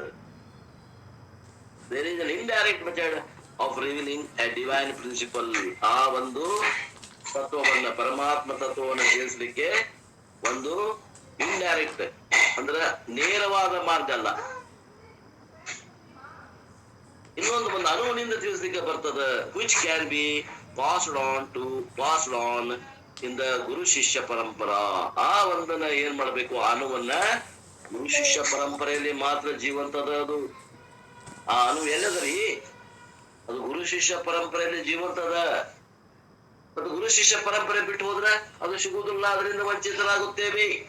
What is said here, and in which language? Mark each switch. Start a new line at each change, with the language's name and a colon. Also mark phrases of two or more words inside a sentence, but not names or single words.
English: There is an indirect method of revealing a divine principle.
Kannada: ಆ ಒಂದು ತತ್ವವನ್ನ, ಪರಮಾತ್ಮ ತತ್ವವನ್ನು ತಿಳಿಸ್ಲಿಕ್ಕೆ ಒಂದು ಇಂಡೈರೆಕ್ಟ್ ಅಂದ್ರೆ ನೇರವಾದ ಮಾರ್ಗ ಅಲ್ಲ, ಇನ್ನೊಂದು ಒಂದು ಅಣುವಿನಿಂದ ತಿಳಿಸ್ಲಿಕ್ಕೆ ಬರ್ತದ.
English: which can be passed on in the
Sanskrit: ಗುರು ಶಿಷ್ಯ ಪರಂಪರಾ.
Kannada: ಆ ಒಂದನ್ನ ಏನ್ ಮಾಡ್ಬೇಕು? ಅಣುವನ್ನ ಗುರು ಶಿಷ್ಯ ಪರಂಪರೆಯಲ್ಲಿ ಮಾತ್ರ ಜೀವಂತದ. ಅದು ಆ ಅಣು ಎಲ್ಲದರಿ? ಅದು ಗುರು ಶಿಷ್ಯ ಪರಂಪರೆಯಲ್ಲಿ ಜೀವಂತದ. ಅದು ಗುರು ಶಿಷ್ಯ ಪರಂಪರೆ ಬಿಟ್ಟು ಹೋದ್ರೆ ಅದು ಸಿಗುವುದಿಲ್ಲ, ಅದರಿಂದ ವಂಚಿತರಾಗುತ್ತೇವೆ.